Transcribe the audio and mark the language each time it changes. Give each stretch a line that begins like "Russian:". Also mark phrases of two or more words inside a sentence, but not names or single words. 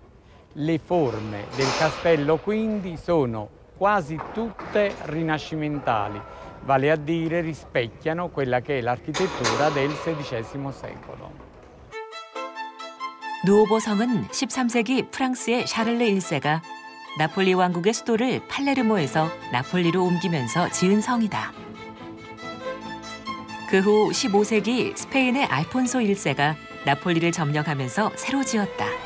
Italian: Le forme del castello quindi sono quasi tutte rinascimentali, vale a dire rispecchiano quella che è l'architettura del XVI secolo.
Korean: 누오보성은 13세기 프랑스의 샤를르 1세가 나폴리 왕국의 수도를 팔레르모에서 나폴리로 옮기면서 지은 성이다. 그 후 15세기 스페인의 알폰소 1세가 나폴리를 점령하면서 새로 지었다.